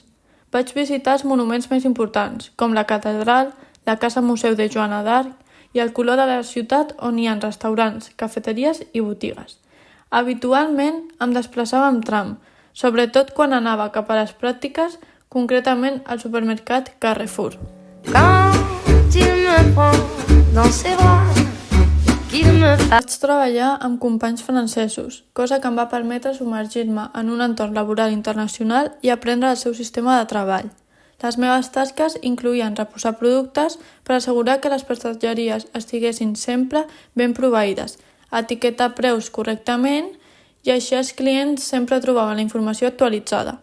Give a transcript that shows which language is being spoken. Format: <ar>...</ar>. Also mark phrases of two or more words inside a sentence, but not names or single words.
<ca>Vaig visitar els monuments més importants, com la catedral, la casa museu de Joana d'Arc i el color de la ciutat on hi ha restaurants, cafeteries i botigues. Habitualment em desplaçava amb tram, sobretot quan anava cap a les pràctiques, concretament al supermercat Carrefour.</ca> <fr>Quand il me prend dans ses bras,</fr> <ca>Vaig treballar amb companys francesos, cosa que em va permetre submergir-me en un entorn laboral internacional i aprendre el seu sistema de treball. Les meves tasques incloïen reposar productes per assegurar que les prestatgeries estiguessin sempre ben proveïdes, etiquetar preus correctament i així els clients sempre trobaven la informació actualitzada.</ca>